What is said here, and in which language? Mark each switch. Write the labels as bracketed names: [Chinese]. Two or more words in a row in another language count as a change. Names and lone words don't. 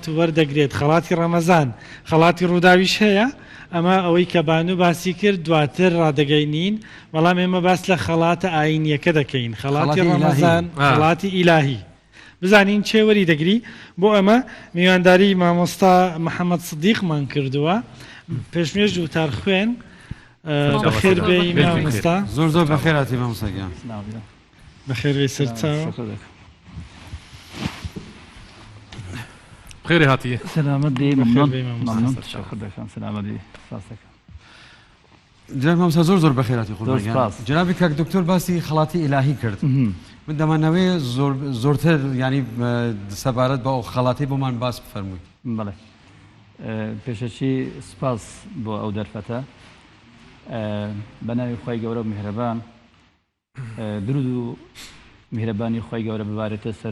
[Central Kurdish] وەردەگرێت خەڵاتی ڕەمەزان خەڵاتی ڕووداویش هەیە ئەمە ئەوەی کە بانو باسی کرد دواتر ڕادەگەینین بەڵام ئێمە باس لە خەڵاتە ئاینیەکە دەکەین خەڵاتی ڕەمەزان خەڵاتی ئیلاهی بزانین چێ وەری دەگری بۆ ئەمە میوانداری مامۆستا محەممەد سدیقمان کردووە پێشمێژ وتار خوێن بەخێر بێ مامۆستا زۆر زۆر بەخێراتی مامۆستاگیان بەخێر بێ سەرچاوە خێری هاتیە سلامت دی ممنون تشکر دەکەم سلامت دی جناب مامۆستا زۆر زۆر بەخێراتی خۆتان جنابی کاک دکتۆر باسی خەڵاتی ئیلاهی کرد من دەمانەوێ زۆرتر ینی سەبارەت بە ئەو خەڵاتی بۆمان باس بفەرموویت بەڵێ پێشەچی سپاس بۆ ئەو دەرفەتە بە ناوی خۆی گەورە و میهرەبان درود و میهرەبانی خۆی گەورە ببارێتە سەر